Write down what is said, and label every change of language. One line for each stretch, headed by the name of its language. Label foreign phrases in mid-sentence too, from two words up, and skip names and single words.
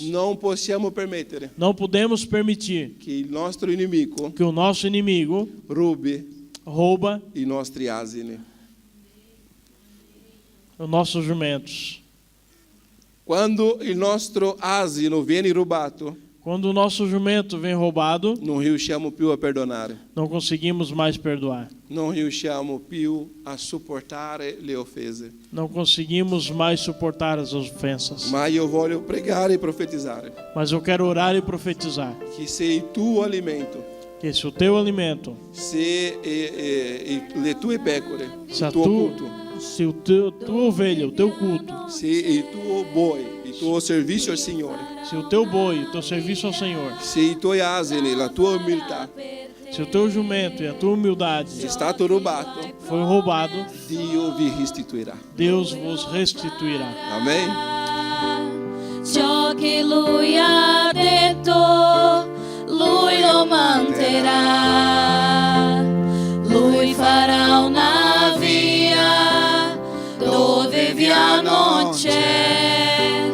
Italian: Non possiamo permettere
Portuguese: Não podemos permitir
Italian: che il nostro nemico
Portuguese: que o nosso inimigo
Italian: rubi
Portuguese: rouba
Italian: i nostri asini.
Portuguese: os nossos jumentos.
Italian: Quando il nostro asino viene rubato,
Portuguese: Quando o nosso jumento vem roubado,
Italian: non riusciamo più a perdonare,
Portuguese: não conseguimos mais perdoar.
Italian: non riusciamo più a sopportare le offese.
Portuguese: Não conseguimos mais suportar as ofensas.
Italian: Ma io voglio pregare e profetizzare
Portuguese: Mas eu quero orar e profetizar
Italian: che se il tuo alimento,
Portuguese: que se o teu alimento,
Italian: se le tue pecore,
Portuguese: se
Italian: il
Portuguese: a
Italian: tuo
Portuguese: culto, se o tua ovelha, o teu culto,
Italian: se il tuo boi, il tuo servizio al Signore,
Portuguese: se o teu boi, o teu serviço ao Senhor,
Italian: se i tuoi asini, la tua umiltà
Portuguese: se o teu jumento e a tua humildade
Italian: è stato rubato,
Portuguese: foi roubado,
Italian: Dio vi restituirà.
Portuguese: Deus vos restituirá.
Italian: Amen. Ciò che lui ha detto, lui lo manterrà. Lui farà una via dove via non c'è.